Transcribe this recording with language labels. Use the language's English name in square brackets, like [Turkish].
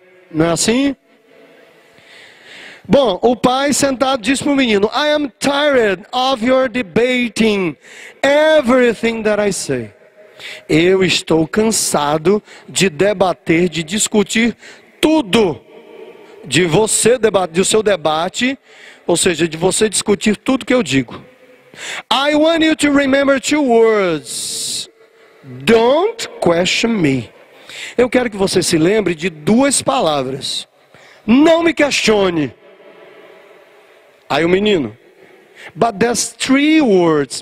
[Portuguese] Não é assim? Bom, o pai sentado diz para o menino: [English] I am tired of your debating everything that I say. [Portuguese] Eu estou cansado de debater, de discutir tudo do seu debate, ou seja, de você discutir tudo que eu digo. [English] I want you to remember 2 words. Don't question me. [Portuguese] Eu quero que você se lembre de 2 palavras. Não me questione. Aí o menino, [English] but there's 3 words.